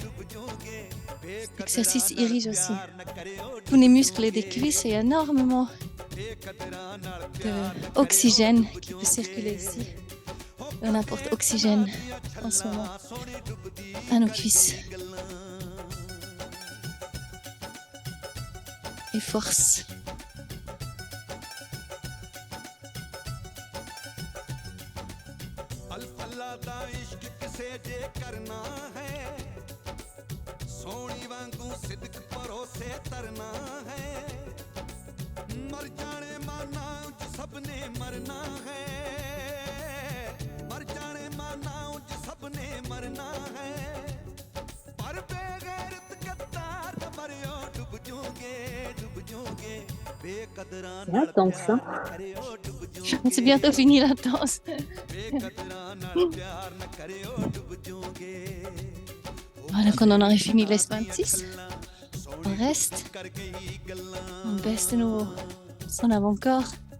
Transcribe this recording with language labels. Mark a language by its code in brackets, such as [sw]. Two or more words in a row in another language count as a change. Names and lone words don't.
[fr] Cet exercice irrige aussi tous les muscles des cuisses et énormément d'oxygène qui peut circuler ici. On apporte oxygène en ce moment à nos cuisses. Et force. [pa] ਸੋਹਣੀ ਵਾਂਗੂ ਸਿਦਕ ਭਰੋਸੇ ਤਰਨਾ ਹੈ ਮਰ ਜਾਣੇ ਮਾਨਾ ਉੱਚ ਸਭ ਨੇ ਮਰਨਾ ਹੈ ਮਰ ਜਾਣੇ ਮਾਨਾ ਉੱਚ ਸਭ ਨੇ ਮਰਨਾ ਹੈ ਪਰ ਬੇਗੈਰਤ ਗੱਦਾਰ ਨਾ ਮਰਿਓ ਡੁੱਬ ਜੋਗੇ ਬੇਕਦਰਾਂ ਨਾਲ ਪਿਆਰ ਕਰਿਓ ਡੁੱਬ ਜੋਗੇ [fr] C'est bientôt fini la danse. [pa] ਬੇਕਦਰਾਂ ਨਾਲ ਪਿਆਰ ਨਾ ਕਰਿਓ ਡੁੱਬ ਜੋਗੇ [fr] Voilà, quand on aurait fini les 26, on reste, on baisse de nouveau son avant-corps.